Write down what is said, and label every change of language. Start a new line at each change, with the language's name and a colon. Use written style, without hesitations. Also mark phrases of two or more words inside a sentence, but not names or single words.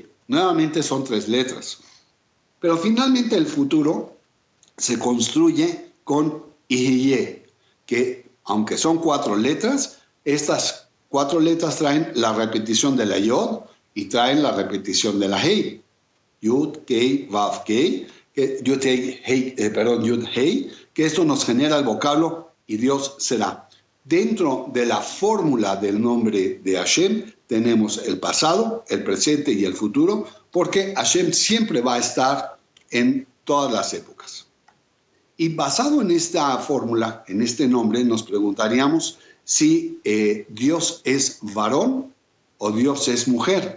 Spanish: Nuevamente son 3 letras. Pero finalmente el futuro se construye con Ihiyé, que aunque son 4 letras, estas 4 letras traen la repetición de la Yod y traen la repetición de la Hei.
Hebrew: Yud, Kei, Vav, Kei, Yud, Hei, Yud, Hei,
Spanish: que esto nos genera el vocablo y Dios será. Dentro de la fórmula del nombre de Hashem tenemos el pasado, el presente y el futuro, porque Hashem siempre va a estar en todas las épocas. Y basado en esta fórmula, en este nombre, nos preguntaríamos si Dios es varón o Dios es mujer.